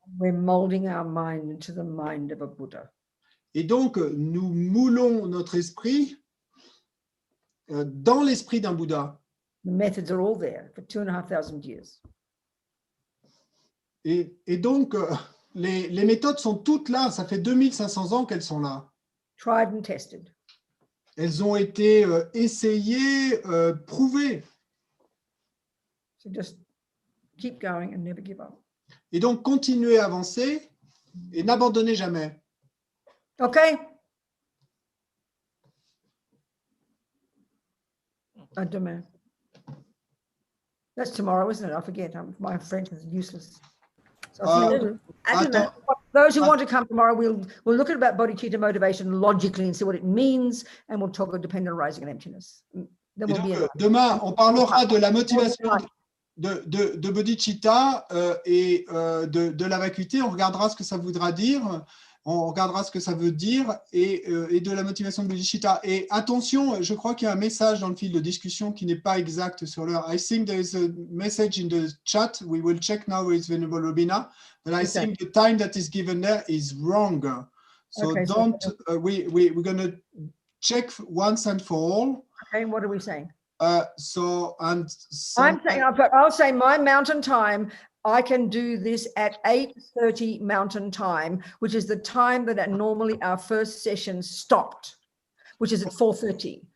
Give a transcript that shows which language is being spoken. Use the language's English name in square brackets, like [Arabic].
[English] We're molding our mind into the mind of a Buddha. [French] Et donc, nous moulons notre esprit dans l'esprit d'un Bouddha. [English] The methods are all there for 2,500 years. [French] Et donc, les méthodes sont toutes là. Ça fait 2500 ans qu'elles sont là. [English] Tried and tested. [French] Elles ont été essayées, prouvées. [English] So just keep going and never give up. [French] Et donc, continuez à avancer et n'abandonnez jamais. [English] Okay. [French] À demain. [English] That's tomorrow, isn't it? I forget. My French is useless. So I'll see you. [French] Attends, [English] Those who want to come tomorrow, we'll look at about bodhicitta motivation logically and see what it means, and we'll talk about dependent arising and emptiness. Then [French] et [English] we'll be [French] donc, demain, on parlera de la motivation de bodhicitta et de la vacuité. On regardera ce que ça voudra dire. On regardera ce que ça veut dire et de la motivation de bodhicitta. Et attention, je crois qu'il y a un message dans le fil de discussion qui n'est pas exact sur l'heure. [English] I think there is a message in the chat. We will check now with Venerable Robina. But I think the time that is given there is wrong. So Okay, don't, we're going to check once and for all. Okay, what are we saying? I'm saying, I'll say my mountain time, I can do this at 8:30 mountain time, which is the time that normally our first session stopped, which is at 4:30.